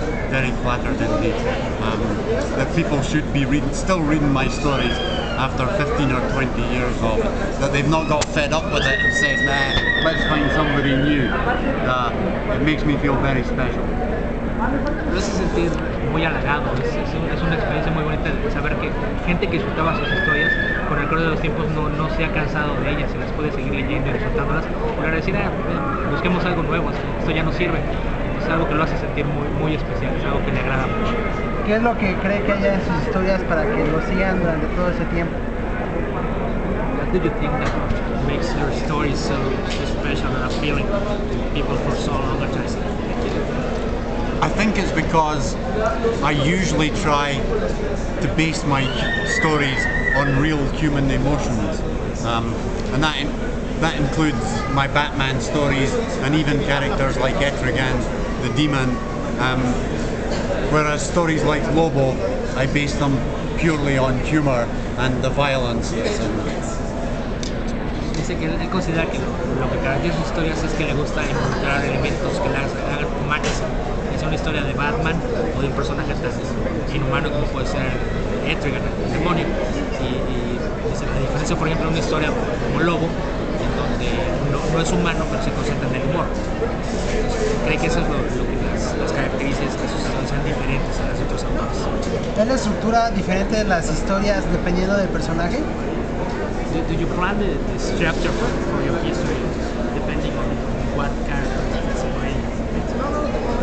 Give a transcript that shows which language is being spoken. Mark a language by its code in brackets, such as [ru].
[en] Very flattered indeed. That people should be still reading my stories after 15 or 20 years of it. That they've not got fed up with it and said, nah, let's find somebody new. It makes me feel very special. [es] Lo hace sentir muy halagado, es una experiencia muy bonita de saber que gente que disfrutaba sus historias con el correr de los tiempos no se ha cansado de ellas y las puede seguir leyendo y disfrutándolas, para decir, busquemos algo nuevo, esto ya no sirve. Es algo que lo hace sentir muy, muy especial, es algo que le agrada mucho. ¿Qué es lo que cree que haya en sus historias para que lo sigan durante todo ese tiempo? [en] What do you think that makes your stories so special and appealing to people for so long a time? I think it's because I usually try to base my stories on real human emotions, and that includes my Batman stories and even characters like Etrigan, the Demon, whereas stories like Lobo, I base them purely on humor and the violence that's in them. [es] Dice que él considera que lo que caracteriza sus historias es que le gusta encontrar elementos que le hagan humanas. Es una historia de Batman o de un personaje tan inhumano como puede ser Etrigan, el demonio. Y la diferencia, por ejemplo, de una historia como Lobo, en donde no es humano, pero se concentra en el humor. Entonces, cree que eso es lo que las caracteriza, es que sus historias sean diferentes a las de otros autores. ¿Es la estructura diferente de las historias dependiendo del personaje? [en] Do you plan the structure for your history depending on what character is playing?